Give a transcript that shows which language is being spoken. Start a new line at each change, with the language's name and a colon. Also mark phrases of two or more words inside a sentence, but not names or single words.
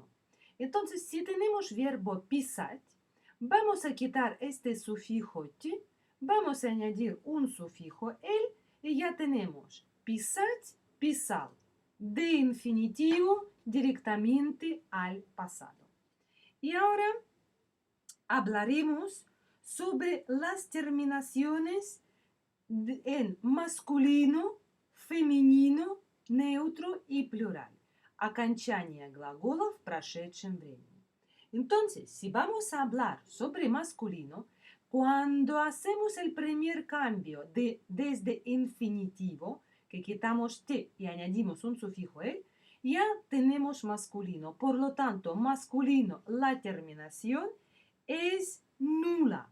Spanish: Entonces, si tenemos verbo pisat, vamos a quitar este sufijo ti, vamos a añadir un sufijo el y ya tenemos
Russian: писать, писал,
Spanish: de infinitivo directamente al pasado. Y ahora hablaremos sobre las terminaciones en masculino, femenino, neutro y plural.
Russian: Окончание глаголов в прошедшем времени.
Spanish: Entonces, si vamos a hablar sobre masculino, cuando hacemos el primer cambio desde infinitivo, que quitamos t y añadimos un sufijo el, ya tenemos masculino. Por lo tanto, masculino, la terminación es nula.